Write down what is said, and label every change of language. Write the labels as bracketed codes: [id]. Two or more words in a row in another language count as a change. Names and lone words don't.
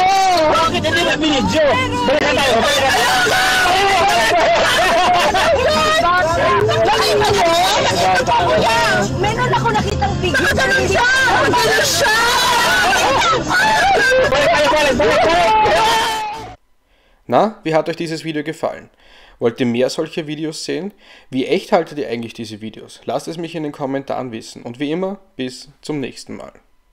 [tl] Bakit hindi na binidyo? Balikan tayo! Nakita mo? Nakita mo yan! Meron ako nakitang video. Magaling siya! Magaling siya! [de] Na, wie hat euch dieses Video gefallen? Wollt ihr mehr solcher Videos sehen? Wie echt haltet ihr eigentlich diese Videos? Lasst es mich in den Kommentaren wissen. Und wie immer, bis zum nächsten Mal.